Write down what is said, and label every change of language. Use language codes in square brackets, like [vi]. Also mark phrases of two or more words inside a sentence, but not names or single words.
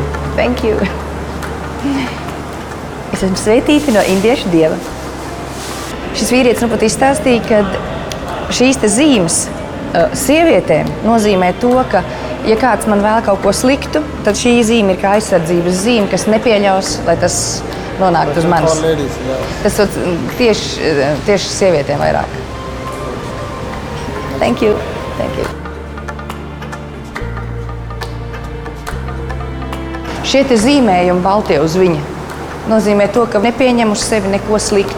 [en] Thank you. [lv] Es esmu svētīta no indiešu dieva. Šis vīrietis nu pat izstāstīja, ka šīs te zīmes sievietēm nozīmē to, ka, ja kāds man vēl kaut ko sliktu, tad šī zīme ir kā aizsardzības zīme, kas nepieļaus, lai tas nonāktu uz manis. Tas tieši sievietēm vairāk. [en] Thank you. Thank you. [lv] Šie te zīmējumi baltie uz viņa nozīmē to, ka nepieņem uz sevi neko sliktu.